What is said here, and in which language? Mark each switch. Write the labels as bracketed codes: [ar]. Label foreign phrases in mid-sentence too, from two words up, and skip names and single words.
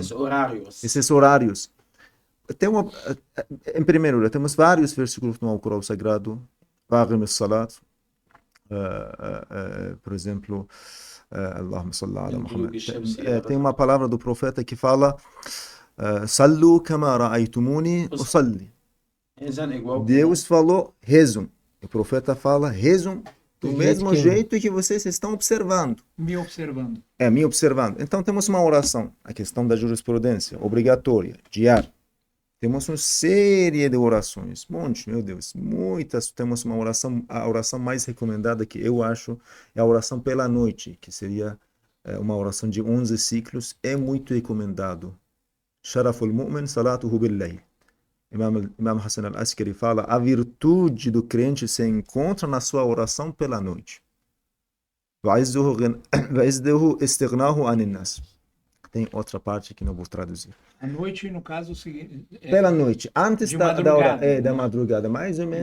[pt] Esses horários. Em primeiro lugar, temos vários versículos no Alcorão Sagrado. Por exemplo, [ar] اللهم صل على محمد. [pt] Tem uma palavra do profeta que fala [ar] صلوا كما رأيتموني أصلي. [pt] Rezam igual Deus falou, rezam. O profeta fala, rezam do Do mesmo jeito que- jeito que vocês estão observando. Me observando. Me observando. Então temos uma oração, a questão da jurisprudência, obrigatória, diária. Temos uma série de orações, monte, meu Deus, muitas. Temos uma oração, a oração mais recomendada que eu acho é a oração pela noite, que seria uma oração de 11 ciclos, é muito recomendado. [ar] شرف المؤمن صلاته بالليل. [pt] Imam Hassan al-Askari fala, a virtude do crente se encontra na sua oração pela noite. [ar] وعزه استغناؤه عن الناس. [pt] Tem outra parte que não vou traduzir. À noite, no caso, o seguinte. Pela noite, antes de da madrugada. hora, da madrugada, mais ou menos.